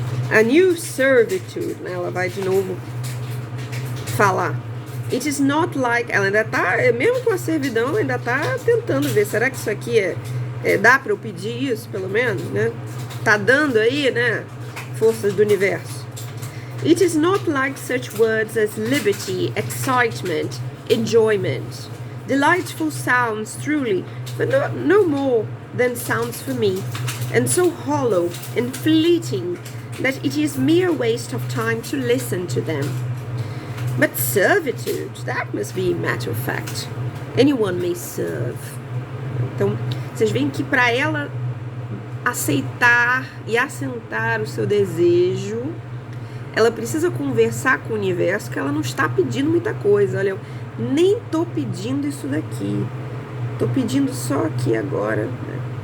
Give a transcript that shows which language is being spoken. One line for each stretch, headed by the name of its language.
English: A new servitude,
Portuguese: né? Ela vai de novo falar.
English: It is not like,
Portuguese: ela ainda tá, mesmo com a servidão, ela ainda tá tentando ver, será que isso aqui dá para eu pedir isso, pelo menos, né? Tá dando aí, né? Forças do universo.
English: It is not like such words as liberty, excitement, enjoyment, delightful sounds truly, but no more than sounds for me, and so hollow and fleeting that it is mere waste of time to listen to them. But servitude, that must be matter of fact. Anyone may serve.
Portuguese: Então, vocês veem que para ela aceitar e assentar o seu desejo, ela precisa conversar com o universo, que ela não está pedindo muita coisa. Olha, eu nem tô pedindo isso daqui, tô pedindo só aqui agora, né?